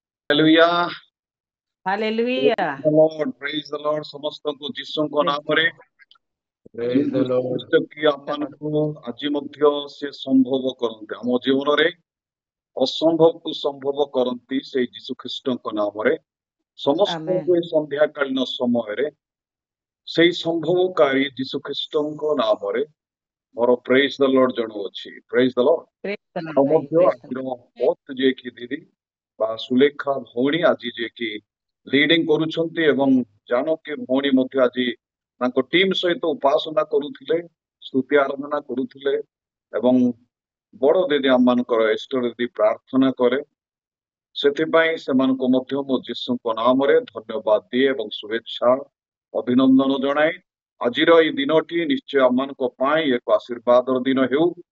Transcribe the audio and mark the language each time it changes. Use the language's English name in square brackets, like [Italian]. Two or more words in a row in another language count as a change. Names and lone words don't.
[English] Hallelujah. Hallelujah. Praise the Lord. [Odia] ସମସ୍ତଙ୍କୁ ଯୀଶୁଙ୍କ [English] Praise the [Odia] ନାମରେ [English] Lord. Praise the Lord. [Odia] କି ଆମମାନଙ୍କୁ ଆଜି ମଧ୍ୟ ସେ ସମ୍ଭବ କରନ୍ତି ଆମ ଜୀବନରେ ଅସମ୍ଭବକୁ ସମ୍ଭବ କରନ୍ତି ସେଇ ଯୀଶୁ ଖ୍ରୀଷ୍ଟଙ୍କ ନାମରେ ସମସ୍ତଙ୍କୁ [English] Amen. [Odia] ଏ ସନ୍ଧ୍ୟାକାଳୀନ ସମୟରେ ସେଇ ସମ୍ଭବକାରୀ ଯୀଶୁ ଖ୍ରୀଷ୍ଟଙ୍କ ନାମରେ ମୋର [English] praise the Lord [Odia] ଜଣୁଅଛି [English] praise the Lord Praise the [Odia] ଆଉ [English] Lord. [Odia] ମଧ୍ୟ [English] Praise the [Odia] ଆଜିର [English] Lord. [Odia] ପଥ୍ ଯିଏକି ଦିଦି ବା ସୁଲେଖା ଭଉଣୀ ଆଜି ଯିଏକି ଲିଡିଂ କରୁଛନ୍ତି ଏବଂ ଜାନକୀ ଭଉଣୀ ମଧ୍ୟ ଆଜି ତାଙ୍କ ଟିମ୍ ସହିତ ଉପାସନା କରୁଥିଲେ ସ୍ତୁତି ଆରାଧନା କରୁଥିଲେ ଏବଂ ବଡ ଦିଦି ଆମମାନଙ୍କର ଇଷ୍ଟ ଦିଦି ପ୍ରାର୍ଥନା କରେ ସେଥିପାଇଁ ସେମାନଙ୍କୁ ମଧ୍ୟ ମୁଁ ଯୀଶୁଙ୍କ ନାମରେ ଧନ୍ୟବାଦ ଦିଏ ଏବଂ ଶୁଭେଚ୍ଛା ଅଭିନନ୍ଦନ ଜଣାଏ ଆଜିର ଏଇ ଦିନଟି ନିଶ୍ଚୟ ଆମମାନଙ୍କ ପାଇଁ ଏକ ଆଶୀର୍ବାଦର ଦିନ ହେଉ